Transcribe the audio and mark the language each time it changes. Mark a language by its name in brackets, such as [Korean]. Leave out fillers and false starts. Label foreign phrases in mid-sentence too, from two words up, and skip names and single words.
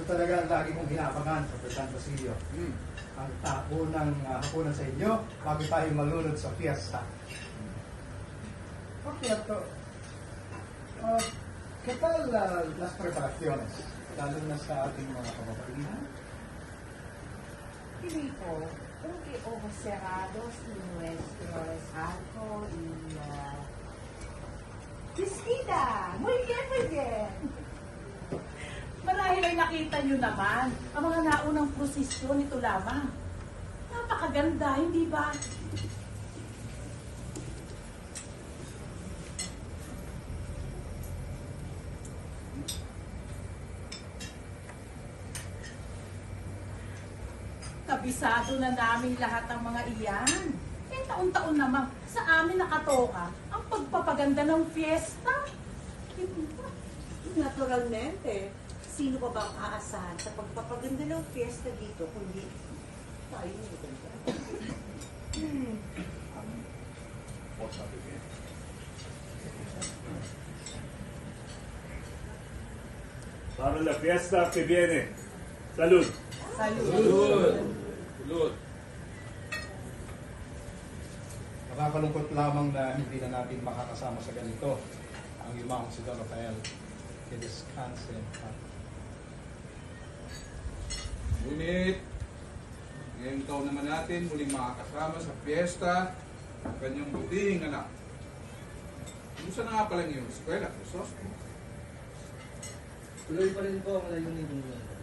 [Filipino] talaga lagi kong hinabangan, Professor Basilio. Ang unang hapunan sa inyo bago tayo malunod sa fiesta. [Spanish] Por cierto, ¿qué tal las preparaciones? [Filipino] Lalo na sa ating mga kababaihan? [Spanish] Filipo, aunque ojos cerrados y nuestros arco y Bisquita! Muy bien! [Filipino] Marahil ay nakita nyo naman ang mga naunang prosesyon nito lamang. Napakaganda, hindi ba? Kabisado na namin lahat ang mga iyan. Eh, taon-taon naman sa amin nakatoka ang pagpapaganda ng fiesta. Naturalmente, sino pa bang aasahan sa pagpapaganda ng fiesta dito kundi tayo yung maganda? [Spanish] Para la fiesta que viene. Salud. Salud! Salud. [Filipino] Nakakalungkot lamang na hindi na natin makakasama sa ganito ang imang si Don Rafael. [Spanish] Que descanse en paz. [Filipino] Ngunit, ngayong taon naman natin muling makakasama sa piyesta ang kanyang butihing anak. Kumusta na nga pala niyo sa eskwela, Jesús? Tuloy pa rin po ang layunin ninyo.